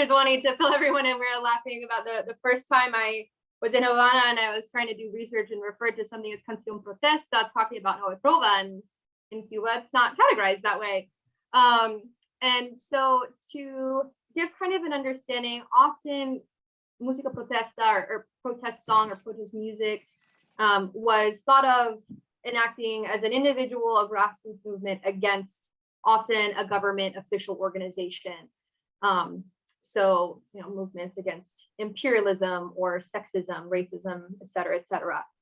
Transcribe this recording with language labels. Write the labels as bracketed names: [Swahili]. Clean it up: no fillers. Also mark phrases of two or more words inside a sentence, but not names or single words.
[English] Duani, to fill everyone in, we were laughing about the first time I was in Havana and I was trying to do research and referred to something as [Spanish] Canción Protesta, [English] talking about Nueva Trova, and in Cuba, it's not categorized that way. And so to give kind of an understanding, often [Spanish] música protesta [English] or protest song or protest music was thought of enacting as an individual, a grassroots movement against often a government official organization. So, movements against imperialism or sexism, racism, et cetera, et cetera.